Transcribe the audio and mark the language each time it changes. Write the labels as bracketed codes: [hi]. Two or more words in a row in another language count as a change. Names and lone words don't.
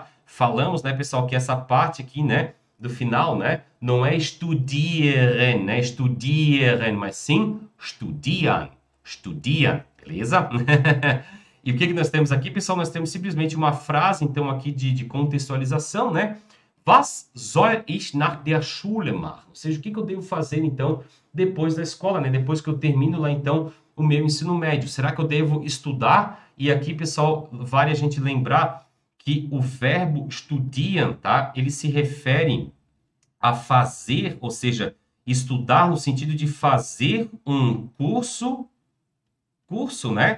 [pt] Falamos, né, pessoal, que essa parte aqui, né, do final, né, não é studieren, né, studieren, mas sim [de] studieren, studieren, [pt] beleza? E o que nós temos aqui, pessoal? Nós temos simplesmente uma frase, então, aqui de contextualização, né? [de] Was soll ich nach der Schule machen? [pt] Ou seja, o que eu devo fazer, então, depois da escola, né? Depois que eu termino lá, então, o meu ensino médio. Será que eu devo estudar? E aqui, pessoal, vale a gente lembrar que o verbo studieren, tá? Ele se refere a fazer, ou seja, estudar no sentido de fazer um curso, né?